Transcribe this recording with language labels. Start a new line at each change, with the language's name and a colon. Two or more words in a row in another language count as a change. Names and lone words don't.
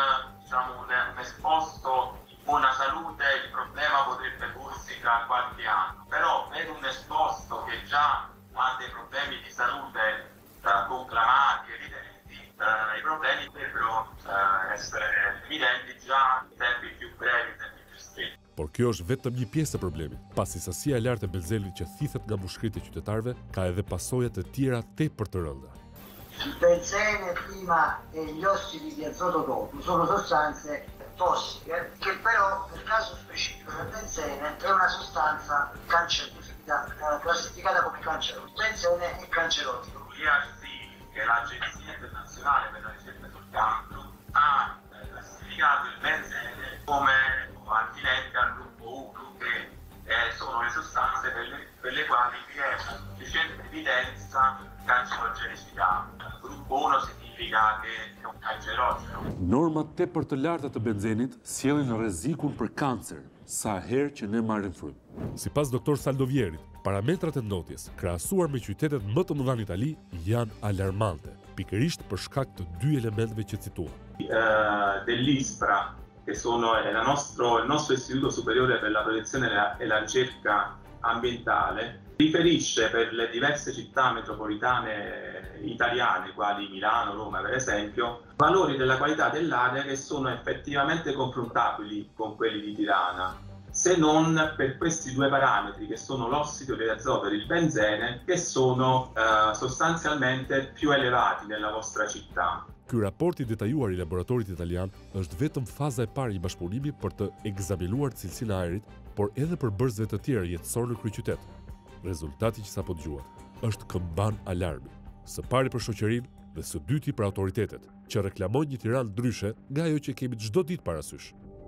Italian: esposto in buona salute il problema potrebbe porsi tra qualche anno, però per un esposto che già ha dei problemi di salute conclamati, evidenti, i problemi potrebbero essere evidenti già in tempi più brevi, in tempi più stretti.
Albanian: Por kjo është vetëm një pjesë e problemit, pasi sasia e lartë e benzenit që thithet nga mushkrit e qytetarëve ka edhe pasoja të tjera tepër të rënda.
Italian: Il benzene prima e gli ossidi di azoto dopo sono sostanze tossiche che però nel caso specifico del benzene è una sostanza cancerogena, classificata come cancerogena. Il benzene è cancerogeno. Gli arsini che l'Agenzia Internazionale per la Ricerca sul Cancro ha classificato il benzene come antinette al gruppo 1, che sono le sostanze per le quali vi è una sufficiente evidenza di cancerogenicità. Gruppo 1 significa che è un cancerogeno.
Albanian: Normat tepër të larta të benzenit sjellin rrezikun për kancer sa herë që ne marrim frymë. Sipas doktor Saldovierit, parametrat e ndotjes, krahasuar me qytetet më të mëdha në Itali, janë alarmante, pikërisht për shkak të dy elementeve që citua.
Italian: Dell'ISPRA, che sono il nostro Istituto Superiore per la Protezione e la Ricerca Ambientale, riferisce per le diverse città metropolitane italiane, quali Milano, Roma per esempio, valori della qualità dell'aria che sono effettivamente confrontabili con quelli di Tirana, se non per questi due parametri che sono l'ossido di azoto e il benzene, che sono sostanzialmente più elevati nella vostra città.
Albanian: Ky raport i detajuar i laboratorit italian është vetëm faza e parë i bashkëpunimit për të ekzaminuar cilësinë e ajrit, por edhe për bërësve të tjerë jetësor në kryeqytet. Rezultati që sapo dëgjuat është këmban alarmi, së pari për shoqërinë dhe së dyti për autoritetet, që reklamojnë një Tiranë ndryshe nga ajo që kemi çdo ditë parasysh.